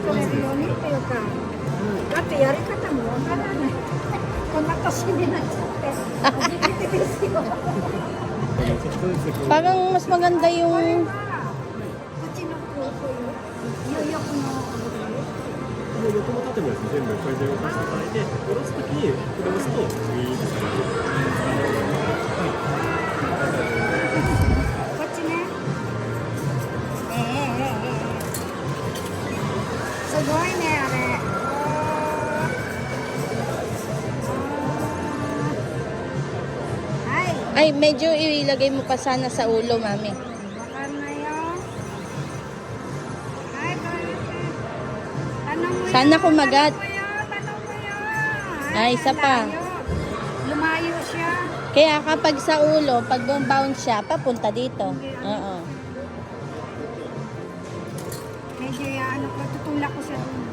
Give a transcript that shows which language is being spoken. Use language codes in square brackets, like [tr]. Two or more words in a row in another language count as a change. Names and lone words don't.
[ja] ようにっていうか、だってやり方もわからない。こんな年になっちゃって初めてですよ。 [tl] Parang mas maganda [ja] これ [tl] yung... [ja] はうちの子という入浴の横も縦もですね、全部これで動かしていただいて、下ろすときにこれを押すと次ですね。こっちね。すごいねあれ。はい。 [tl] Ay, medyo ilagay mo pa sana sa ulo, mami. [ja] わかんないよ。はい、これ。 [tl] Tanong mo yan. Sana kumagat. Tanong mo yan. Tanong mo yan. Ay, isa pa. Layo. Lumayo siya. Kaya kapag sa ulo, pag bounce siya, papunta dito. Oo. Medyo ano ko, tutulak ko siya dun.